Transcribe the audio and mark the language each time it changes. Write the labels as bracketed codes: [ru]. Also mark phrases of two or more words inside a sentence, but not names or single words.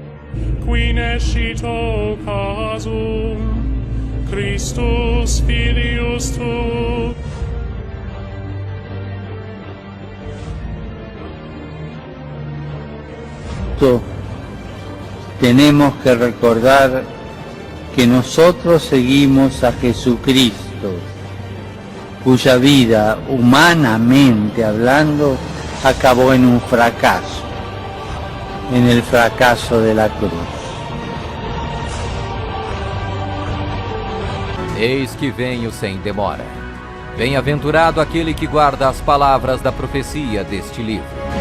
[es] qui nescito casum, Christus filius tu. Tenemos que recordar que nosotros seguimos a Jesucristo, cuya vida, humanamente hablando, acabó en un fracaso, en el fracaso de la cruz. [pt] Eis que venho sem demora. Bem-aventurado aquele que guarda as palavras da profecia deste livro.